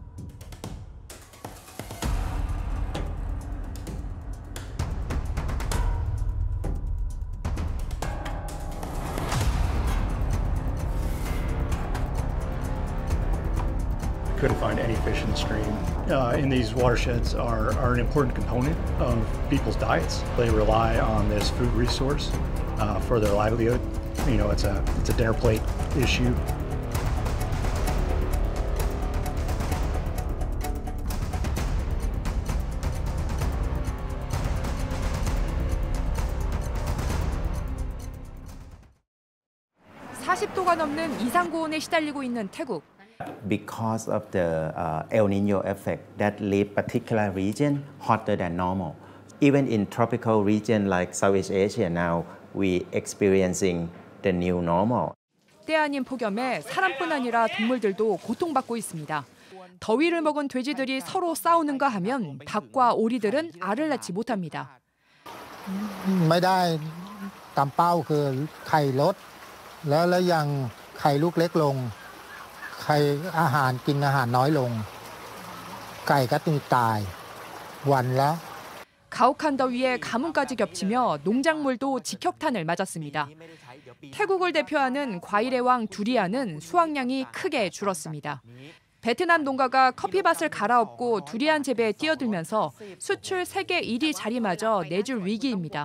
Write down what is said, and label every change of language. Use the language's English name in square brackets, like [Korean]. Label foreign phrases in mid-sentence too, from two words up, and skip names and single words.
[English] Couldn't find any fish in the stream. In these watersheds are an important component of people's diets. They rely on this food resource for their livelihood. You know, it's a dinner plate issue. [Korean] (40도가) 넘는 이상고온에 시달리고 있는 태국. [English] Because of the El Nino effect that leave particular region hotter than normal. Even in tropical region like Southeast Asia now, we experiencing the new normal. [Korean] 때 아닌 폭염에 사람뿐 아니라 동물들도 고통받고 있습니다. 더위를 먹은 돼지들이 서로 싸우는가 하면 닭과 오리들은 알을 낳지 못합니다. [Thai] ไม่ได้ตามเป้าคือไข่ลดแล้วยังไข่ลูกเล็กลง ไข่อาหารกินอาหารน้อยลง ไก่ก็ตายวันละ [Korean] 가혹한 더위에 가뭄까지 겹치며 농작물도 직격탄을 맞았습니다. 태국을 대표하는 과일의 왕 두리안은 수확량이 크게 줄었습니다. 베트남 농가가 커피밭을 갈아엎고 두리안 재배에 뛰어들면서 수출 세계 1위 자리마저 내줄 위기입니다.